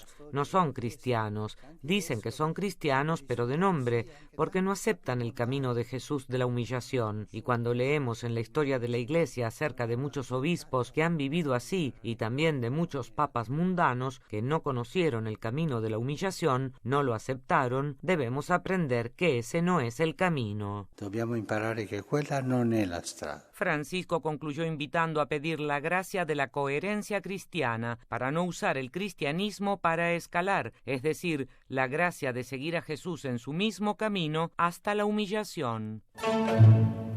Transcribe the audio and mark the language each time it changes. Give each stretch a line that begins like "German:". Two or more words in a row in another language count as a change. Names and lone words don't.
Spanish: No son cristianos, dicen que son cristianos, pero de nombre, porque no aceptan el camino de Jesús de la humillación. Y cuando leemos en la historia de la Iglesia acerca de muchos obispos que han vivido así, y también de muchos papas mundanos que no conocieron el camino de la humillación, no lo aceptaron, debemos aprender que ese no es el camino.
Italian: Dobbiamo imparare che quella non è la strada.
Spanish: Francisco concluyó invitando a pedir la gracia de la coherencia cristiana para no usar el cristianismo para escalar, es decir, la gracia de seguir a Jesús en su mismo camino hasta la humillación.